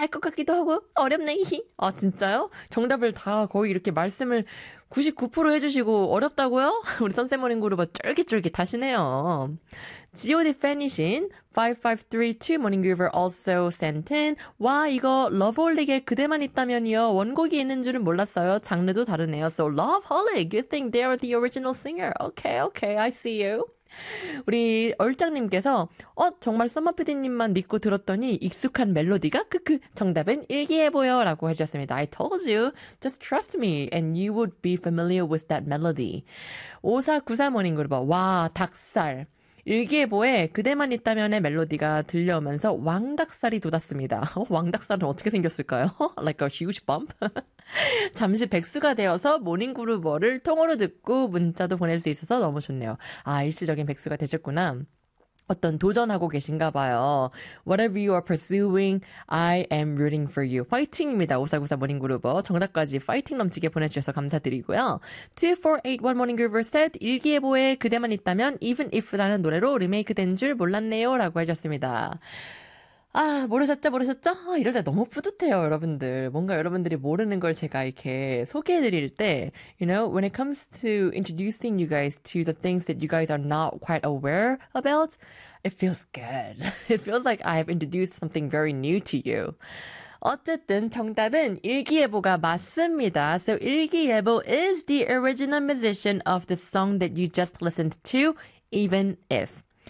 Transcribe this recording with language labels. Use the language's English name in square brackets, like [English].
[Korean] 알 것 같기도 하고, 어렵네. 아, 진짜요? 정답을 다 거의 이렇게 말씀을 99% 해주시고 어렵다고요? 우리 선세모닝 그룹은 쫄깃쫄깃하시네요. GOD 팬이신 5532 모닝 그룹을 [English] also sent in. [Korean] 와, 이거 러브홀릭의 그대만 있다면이요. 원곡이 있는 줄은 몰랐어요. 장르도 다르네요. [English] So, Loveholic, you think they are the original singer. Okay, I see you. [Korean] 우리 얼짱님께서 정말 썸머피디님만 믿고 들었더니 익숙한 멜로디가 크크 정답은 일기예보여 라고 해주셨습니다. [English] I told you. Just trust me and you would be familiar with that melody. [Korean] 5493 모닝 그룹 와 닭살 일기예보에 그대만 있다면의 멜로디가 들려오면서 왕닭살이 돋았습니다. 왕닭살은 어떻게 생겼을까요? [English] Like a huge bump. [Korean] 잠시 백수가 되어서 모닝그루버를 통으로 듣고 문자도 보낼 수 있어서 너무 좋네요. 아, 일시적인 백수가 되셨구나. 어떤 도전하고 계신가 봐요. [English] Whatever you are pursuing, I am rooting for you. [Korean] 파이팅입니다. 5494 모닝그루버. 정답까지 파이팅 넘치게 보내주셔서 감사드리고요. 2481 모닝그루버 셋. 일기예보에 그대만 있다면 Even If라는 노래로 리메이크된 줄 몰랐네요. 라고 해주셨습니다. 아, 모르셨죠? 아, 이럴 때 너무 뿌듯해요, 여러분들. 뭔가 여러분들이 모르는 걸 제가 이렇게 소개해드릴 때, [English] you know, when it comes to introducing you guys to the things that you guys are not quite aware about, it feels good. It feels like I've introduced something very new to you. [Korean] 어쨌든 정답은 일기예보가 맞습니다. [English] So 일기예보 is the original musician of the song that you just listened to, Even If.